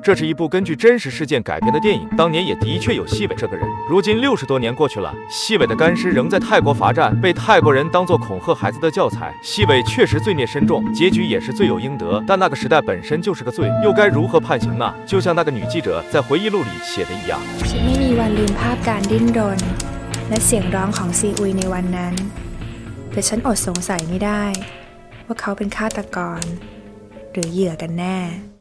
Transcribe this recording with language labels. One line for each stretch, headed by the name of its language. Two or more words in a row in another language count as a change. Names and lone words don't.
Chinese: 这是一部根据真实事件改编的电影，当年也的确有细伟这个人。如今60多年过去了，细伟的干尸仍在泰国罚站，被泰国人当作恐吓孩子的教材。细伟确实罪孽深重，结局也是罪有应得，但那个时代本身就是个罪，又该如何判刑呢？就像那个女记者在回忆录里写的一样。
Thai: ฉันไม่มีวันลืมภาพการดิ้นรนและเสียงร้องของซีอุยในวันนั้นแต่ฉันอดสงสัยไม่ได้ว่าเขาเป็นฆาตกรหรือเหยื่อกันแน่